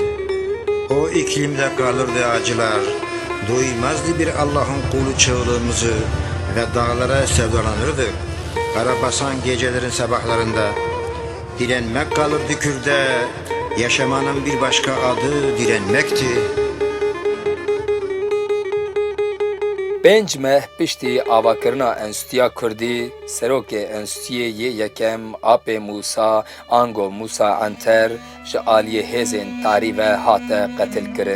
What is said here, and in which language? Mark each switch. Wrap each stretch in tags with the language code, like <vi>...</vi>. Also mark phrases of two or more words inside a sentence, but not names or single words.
<tr>O iklimde kalırdı acılar, duymazdı bir Allah'ın kulu çığlığımızı ve dağlara sevdalanırdık. Karabasan gecelerin sabahlarında, direnmek kalırdı Kürt'e, yaşamanın bir başka adı direnmekti.</tr> <ku>Pênc meh piştî avakirina Enstitûya Kurdî, serokê Enstitûyê yê yekem Apê Musa Ango Musa Anter ji aliyê hêzên tarî ve hate qetilkirin.</ku>